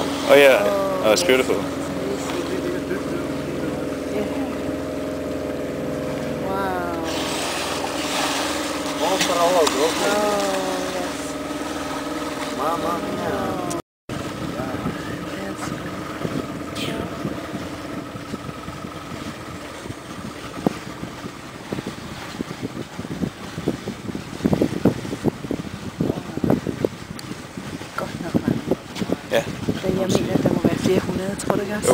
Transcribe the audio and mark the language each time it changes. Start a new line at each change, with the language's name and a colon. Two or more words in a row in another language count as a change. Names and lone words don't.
English: Oh yeah, oh, it's beautiful. Yeah. Wow. Oh, para Oh, yes.
Italian: Mamma mia.
English: Yes.
Danish: Godt nok mange. Ja. Jeg mener, at der må være flere hundrede, tror du ikke også?